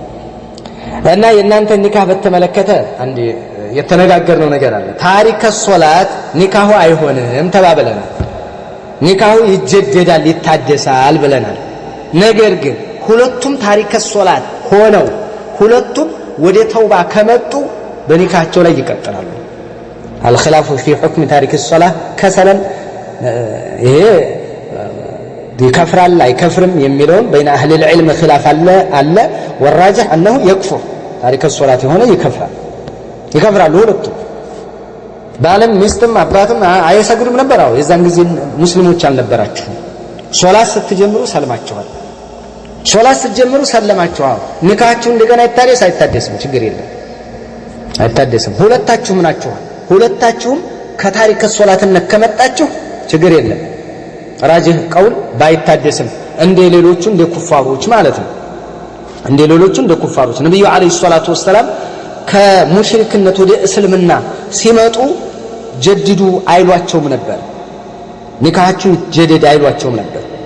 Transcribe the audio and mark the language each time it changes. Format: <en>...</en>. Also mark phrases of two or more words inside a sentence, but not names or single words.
<am>እና የእናንተ ኒካህ በተመለከተ አንዴ የተነጋገርነው ነገር አለ ታሪክ ሶላት ኒካሁ አይሆንም ተባብለናል ኒካሁ ይጀደዳል ይታደሳል ብለናል ነገር ግን ሁለቱም ታሪክ ሶላት ሆነው ሁለቱም ወደ ተውባ ከመጡ በኒካቸው ላይ ይቀጥላሉ</am> <ar>الخلاف في حكم تارك الصلاه كسلا</ar> <am>ይሄ ይከፍራል አይከፍርም የሚለውን</am> <ar>بين اهل العلم خلاف</ar> <am>አለ</am> <ar>والراجح انه يكفر تارك الصلاه</ar> <am>የሆነ ይከፍራሉ ሁለቱም ባለም ሚስትም አባትም አይሰግዱም ነበር አው የዛን ጊዜ ሙስሊሞች አልነበራችሁ ሶላት ስትጀምሩ ሰልማችኋል ሶላት ስትጀምሩ ሰለማችኋል ኒካችሁ እንደገና ይታደስ አይታደስም ችግር የለም አይታደስም ሁለታችሁም ናችኋል ሁለታችሁም ከታሪክ ሶላትነት ከመጣችሁ ችግር የለም</am> <ar>راجح قول</ar> <am>ባይታደስም እንደ ሌሎቹ እንደ ኩፋሮች ማለት ነው እንደ ሌሎቹ እንደ ኩፋሮች ነብዩ</am> <ar>عليه الصلاة والسلام</ar> <am>ከሙሽሪክነት ወደ እስልምና ሲመጡ ጀድዱ አይሏቸውም ነበር ኒካሃችሁ ጀደድ አይሏቸውም ነበር</am>